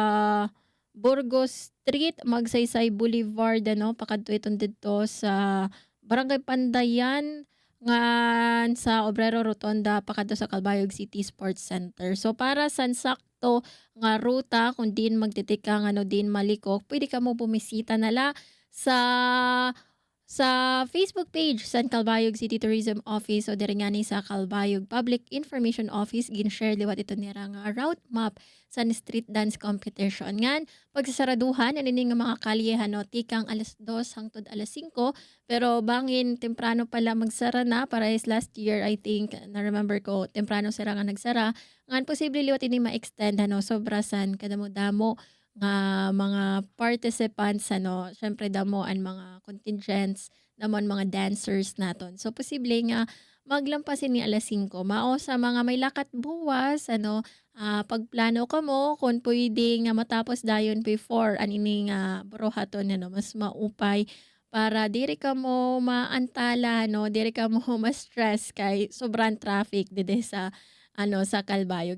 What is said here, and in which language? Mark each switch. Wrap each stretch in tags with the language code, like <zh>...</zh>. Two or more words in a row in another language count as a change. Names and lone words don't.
<war>Burgos Street, Magsaysay Boulevard pakadto iton dito sa Barangay Pandayan nga sa Obrero Rotonda pakadto sa Calbayog City Sports Center. So para sa sakto nga ruta kung din magtitika din malikok, pwede ka mo bumisita nala sa sa Facebook page sa Calbayog City Tourism Office o diri nga ni sa Calbayog Public Information Office gin-share liwat ito nira nga route map sa street dance competition. Ngan pagsasaraduhan ani nga mga kalyehan no tikang alas 2 hangtod alas 5 pero bangin temprano pala magsara na para</war> <en>is last year I think</en> <war>na remember ko temprano sira nga nagsara. Ngan posible liwat ini ma-extend ano sobrasan kadamo-damo nga mga participants ano syempre damo ang mga contingents damon mga dancers naton so posible nga maglampasin ni alas 5 mao sa mga may lakat buwas ano pagplano ka mo kung pwede nga matapos dayon before anini nga burohaton ano mas maupay para diri ka mo maantala no diri ka mo ma-stress kay sobrang traffic dide sa sa Calbayog.</war>